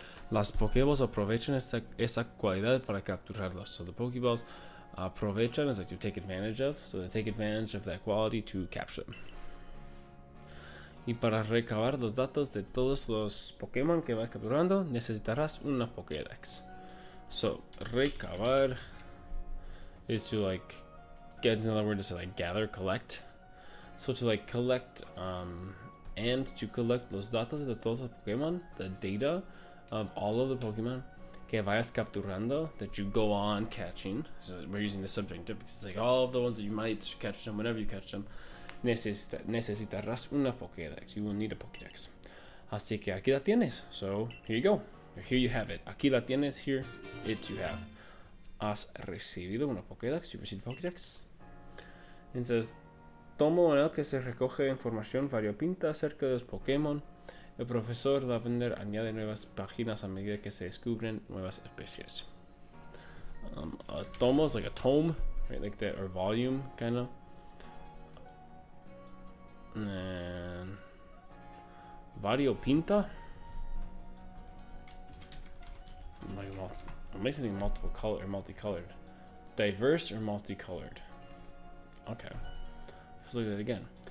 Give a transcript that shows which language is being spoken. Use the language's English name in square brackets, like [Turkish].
[Spanish] Las Pokéballs aprovechan esa cualidad para capturarlos. [English] So the Pokéballs aprovechan is like to take advantage of, so they take advantage of that quality to capture them. [Spanish] Y para recabar los datos de todos los Pokémon que vas capturando, necesitarás una Pokédex. [English] So recabar is to like get, in other words, to like gather, collect. So to like collect and to collect [Spanish] los datos de todos los Pokémon, [English] the data of all of the Pokémon [Spanish] que vayas capturando, [English] that you go on catching. So we're using the subjunctive because it's like all of the ones that you might catch them, whenever you catch them, [Spanish] necesitarás una Pokédex. [English] You will need a Pokédex. [Spanish] Así que aquí la tienes. [English] So here you go. Here you have it. [Spanish] Aquí la tienes. [English] Here it you have. [Spanish] Has recibido una Pokédex. [English] You received a Pokédex. [Spanish] Entonces, tomo en el que se recoge información variopinta acerca de los Pokémon. El profesor Lavender añade nuevas páginas a medida que se descubren nuevas especies. [English] A tomo is like a tome, right? Like that, or volume, kind of. And Variopinta. Like, I'm basically multiple color or multicolored. Diverse or multicolored. Okay. Let's look at it again.